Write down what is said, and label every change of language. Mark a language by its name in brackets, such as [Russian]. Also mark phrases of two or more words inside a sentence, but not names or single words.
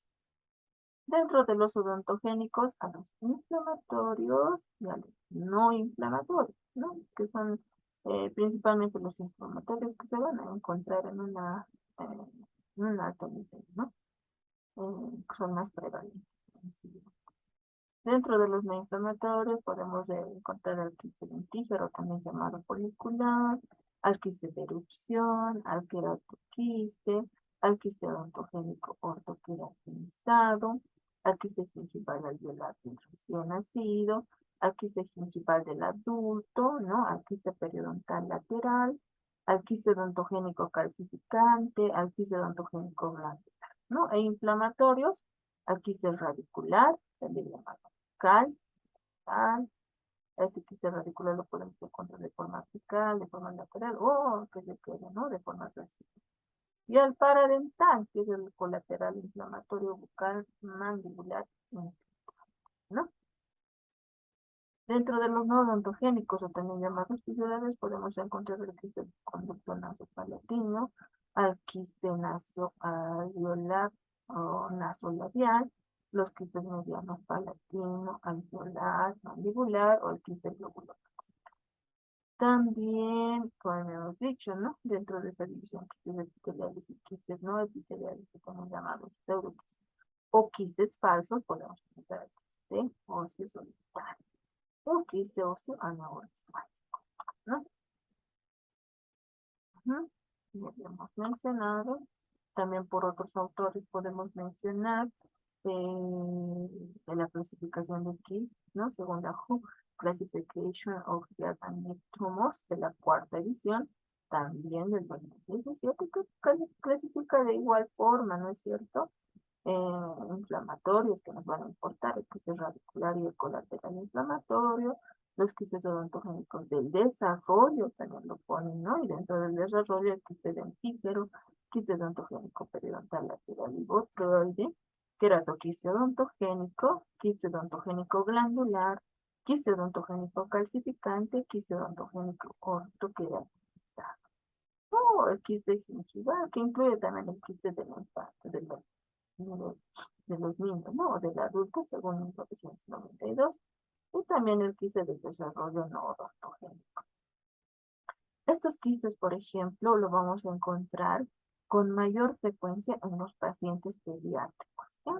[Spanish] Dentro de los odontogénicos, a los inflamatorios y a los no inflamatorios, ¿no? Que son principalmente los inflamatorios que se van a encontrar eh, en un alto nivel, ¿no? Son más prevalentes. Sí. Dentro de los no inflamatorios podemos encontrar al quiste dentífero, también llamado folicular, al quiste de erupción, al queratoquiste, al quiste odontogénico ortoqueratinizado, al quiste gingival alveolar del recién nacido, al quiste gingival del adulto, ¿no? Al quiste periodontal lateral, al quiste odontogénico calcificante, al quiste odontogénico glandular, ¿no? E inflamatorios, al quiste radicular, también llamado cal, cal. Este quiste radicular lo podemos encontrar de forma apical, de forma lateral o que se quede, ¿no? De forma transitoria. Y al paradental, que es el colateral inflamatorio bucal mandibular, ¿no? Dentro de los no odontogénicos o también llamados fissurales podemos encontrar el quiste conducto nasopalatino, al quiste nasoalveolar o nasolabial, los quistes medianos palatino, alveolar, mandibular o el quiste globular. También, como hemos dicho, ¿no? Dentro de esa división quistes epiteliales y quistes no epiteliales, que también llamados pseudoquistes o quistes falsos, podemos encontrar el quiste óseo solitario o quiste óseo aneurysmático, ¿no? Ya habíamos mencionado, también por otros autores podemos mencionar de la clasificación de quistes, ¿no? Según la WHO Classification of Diabetic Tumors de la cuarta edición, también del 2017, que clasifica de igual forma, ¿no es cierto? Inflamatorios que nos van a importar, el quiste radicular y el colateral inflamatorio, los quistes odontogénicos del desarrollo, también lo ponen, ¿no? Y dentro del desarrollo el quiste dentífero, quiste odontogénico periodontal lateral y botroide, queratoquiste odontogénico, quiste odontogénico glandular, quiste odontogénico calcificante, quiste odontogénico ortoqueratizado. O el quiste gingival, que incluye también el quiste del infarto, de, de los niños, ¿no? O del adulto, según 1992, y también el quiste de desarrollo no odontogénico. Estos quistes, por ejemplo, lo vamos a encontrar con mayor frecuencia en los pacientes pediátricos, ¿ya?